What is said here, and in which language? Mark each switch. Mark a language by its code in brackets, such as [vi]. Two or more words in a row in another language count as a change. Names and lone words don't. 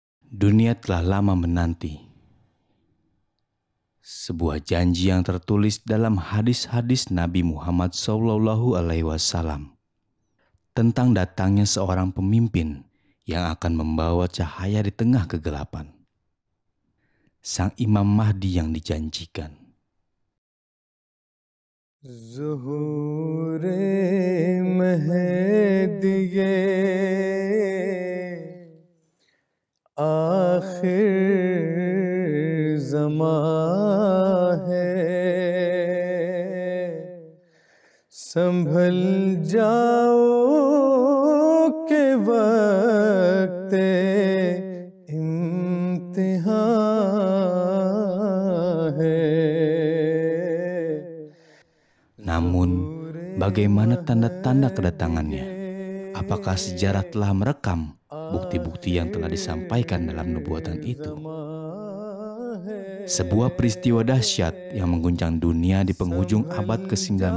[id] Dunia telah lama menanti sebuah janji yang tertulis dalam hadis-hadis Nabi Muhammad SAW tentang datangnya seorang pemimpin yang akan membawa cahaya di tengah kegelapan. Sang Imam Mahdi yang dijanjikan. [ur] ظہورِ مہدی آخر زماں ہے سنبھل جاؤ کہ وقت امتحان ہے. [id] Namun, bagaimana tanda-tanda kedatangannya? Apakah sejarah telah merekam bukti-bukti yang telah disampaikan dalam nubuatan itu? Sebuah peristiwa dahsyat yang mengguncang dunia di penghujung abad ke-19.